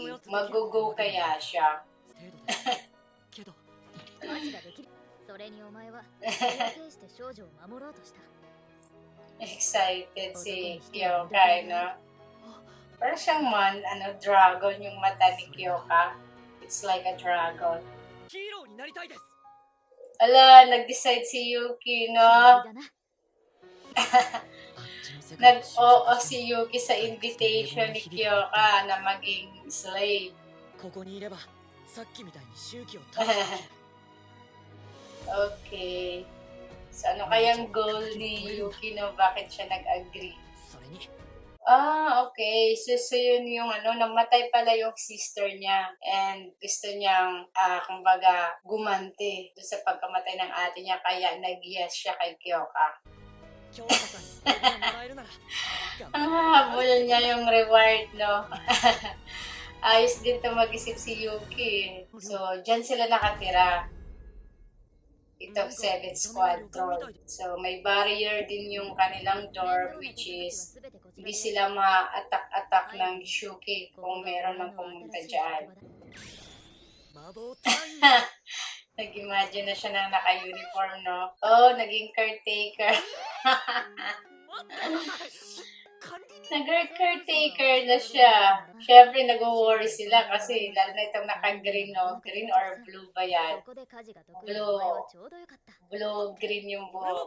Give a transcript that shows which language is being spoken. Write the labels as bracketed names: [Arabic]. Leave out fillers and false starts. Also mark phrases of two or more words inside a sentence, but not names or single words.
[Filipino] Mag-go kaya siya? Excited si Kyoka, no? Pero siyang dragon yung mata ni Kyoka. [English] It's like a dragon. [Filipino] Ala, nag-decide si Yuki, no? Nag-oo si Yuki sa invitation ni Kyoka na maging slave. [Japanese] ここにいればさっきみたいに周期を [Filipino] Okay. So, ano kayang goal ni Yuki, no? Bakit siya nag-agree? [Japanese] それに [Filipino] Okay. So yun yung namatay pala yung sister niya. And gusto niyang, kumbaga, gumanti doon sa pagkamatay ng ate niya. Kaya nag-yes siya kay Kyoka. [Japanese] 京子さんにこれがもらえるなら [Filipino] Habol niya yung reward, no? Ayos din to mag-isip si Yuki. So, dyan sila nakatira. Itong 7th Squadron. So, may barrier din yung kanilang dorm, [English] which is [Filipino] hindi sila ma-attack-attack ng Shuki kung meron mang pumunta dyan. [Japanese] 魔法隊員 [Filipino] Nag-imagine na siya na naka-uniform, no? Oh, naging caretaker. Nag-caretaker na siya. Siyempre, nag-worry sila kasi lalo na itong naka-green, no? [English] Green or blue [Filipino] ba yan? Blue-green yung buhok.